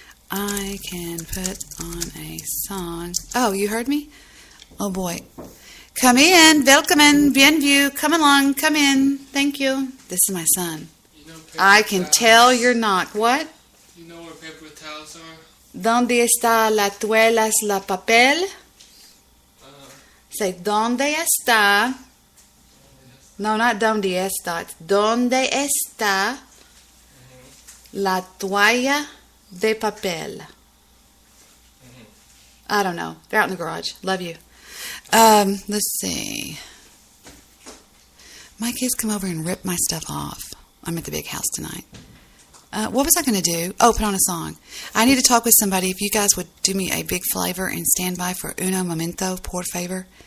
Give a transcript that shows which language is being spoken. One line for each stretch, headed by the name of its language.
English: I can put on a song. Oh, you heard me? Oh boy. Come in. Welcome. Bienvenue. Come along. Come in. Thank you. This is my son. You know I can tell you're not. What? You know where paper towels are?
Spanish: ¿Dónde está la tuelas, la papel?
English: Say,
Spanish: ¿dónde está?
English: No, not
Spanish: ¿dónde está?
English: It's
Spanish: ¿dónde está la toalla de papel?
English: I don't know. They're out in the garage. Love you. Let's see. My kids come over and rip my stuff off. I'm at the big house tonight. What was I going to do? Oh, put on a song. I need to talk with somebody. If you guys would do me a big favor and stand by for
Spanish: uno momento, por favor.